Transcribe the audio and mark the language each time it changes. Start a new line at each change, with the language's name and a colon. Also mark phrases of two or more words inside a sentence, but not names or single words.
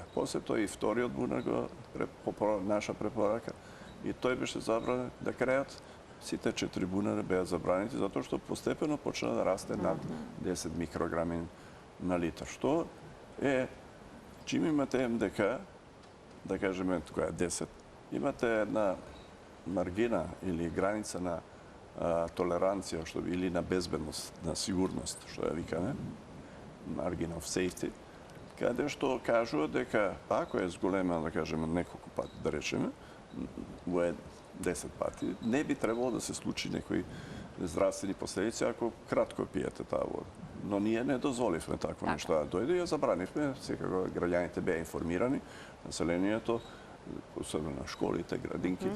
Macedonian: После тоа и вториот бунар го наша препорака и тој беше забранен да крајот сите 4 бунари беа забранети затоа што постепено почна да расте над 10 микрограми на литар. Што е, чим имате МДК, да кажеме која е 10, имате една маргина или граница на толеранција или на безбедност, на сигурност, што ја викаме,
English: margin of safety,
Macedonian: каде што кажува дека ако е зголемена, да кажеме, неколку пати, да речеме, во 10 пати, не би требало да се случи некои здравствени последици ако кратко пиете таа вода. Но ние не дозволивме такво нешто да дојде и ја забранивме, секако граѓаните беа информирани, населението, особено школите, градинките.